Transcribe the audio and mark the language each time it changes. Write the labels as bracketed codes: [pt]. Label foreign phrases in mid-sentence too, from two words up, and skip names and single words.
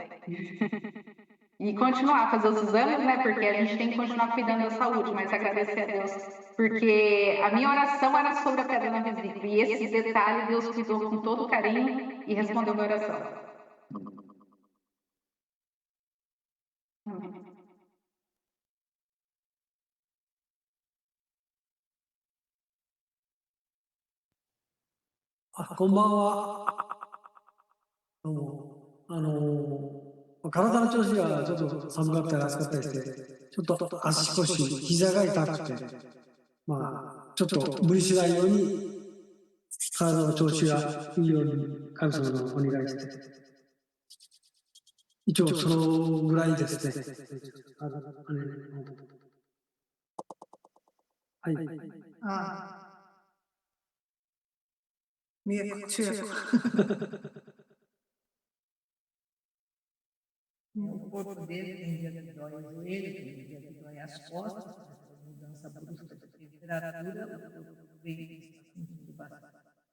[pt] E continuar a fazer os exames, né? Porque a gente tem que continuar cuidando da saúde, mas agradecer a Deus, porque a minha oração era sobre a pedra na vesícula, e esse detalhe Deus cuidou com todo carinho e respondeu a minha oração. Amém. [ja] こんばんは。体の調子がちょっと寒かったり暑かったりして、ちょっと足腰、膝が痛くて、ちょっと無理しないように、体の調子がいいように神様のお願いして、一応そのぐらいですね。はい。 [pt] Minha tia. O corpo dele tem dia que dói o joelho, tem dia que dói as costas, essa mudança brusca de temperatura, o corpo vem sentindo bastante.